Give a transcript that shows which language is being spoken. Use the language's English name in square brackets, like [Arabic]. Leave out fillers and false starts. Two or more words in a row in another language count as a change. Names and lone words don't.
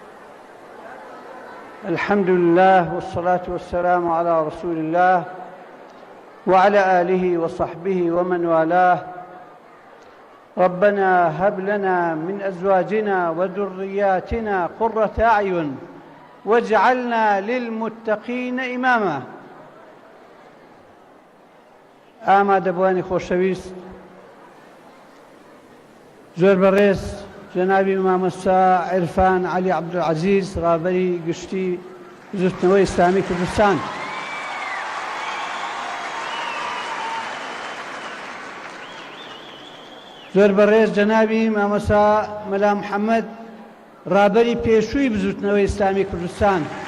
[Arabic] الحمد لله والصلاة والسلام على رسول الله وعلى آله وصحبه ومن والاه. ربنا هب لنا من أزواجنا وذرياتنا قرة أعين واجعلنا للمتقين إماما. [Central Kurdish] ئامادەبوانی خۆشەویست، زۆر بەڕێز جەنابی مامۆستا عیرفان عەلی عەبدولعەزیز، ڕاهبەری گشتی زوتنەوەی ئیسلامی کوردستان، زۆر بەڕێز جەنابی مامۆستا مەلا محەممەد، ڕاهبەری پێشووی بزوتنەوەی ئیسلامی کوردستان،